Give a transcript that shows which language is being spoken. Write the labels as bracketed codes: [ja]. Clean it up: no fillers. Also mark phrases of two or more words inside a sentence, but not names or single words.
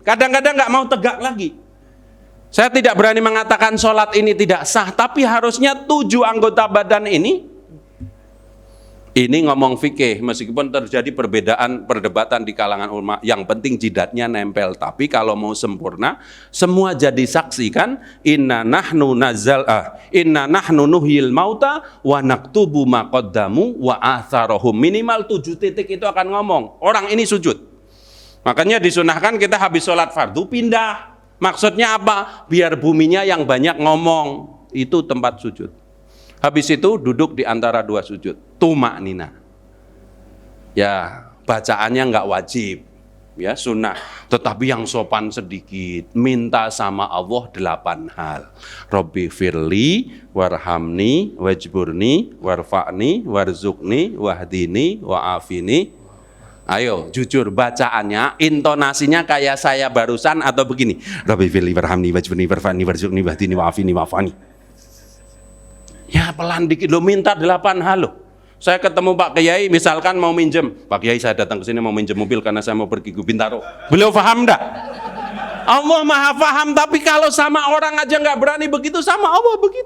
[id] Kadang-kadang nggak mau tegak lagi. Saya tidak berani mengatakan sholat ini tidak sah, tapi harusnya 7 anggota badan ini ngomong fikih, meskipun terjadi perdebatan di kalangan ulama, yang penting jidatnya nempel. Tapi kalau mau sempurna, semua jadi saksi kan? [ar] إنا نحن نحيي الموتى ونكتب ما قدموا وآثارهم. [id] Minimal 7 titik itu akan ngomong. Orang ini sujud. Makanya disunahkan kita habis sholat fardu pindah. Maksudnya apa? Biar buminya yang banyak ngomong. Itu tempat sujud. Habis itu duduk di antara 2 sujud. Tumakninah. Ya, bacaannya nggak wajib. Ya, sunnah. Tetapi yang sopan sedikit. Minta sama Allah 8 hal. [ar] رب اغفر لي, وارحمني واجبرني وارفعني وارزقني واهدني وعافني. [id] Ayo, jujur bacaannya, intonasinya kayak saya barusan atau begini. [ar] رب اغفر لي وارحمني واجبرني وارفعني وارزقني واهدني وعافني واعف عني. [id] Ya pelan dikit lo, minta 8 hal lo. Saya ketemu Pak Kiai misalkan mau minjem, Pak Kiai saya datang ke sini mau minjem mobil karena saya mau pergi ke Bintaro. Beliau paham enggak? Allah Maha paham, tapi kalau sama orang aja nggak berani begitu, sama Allah begitu.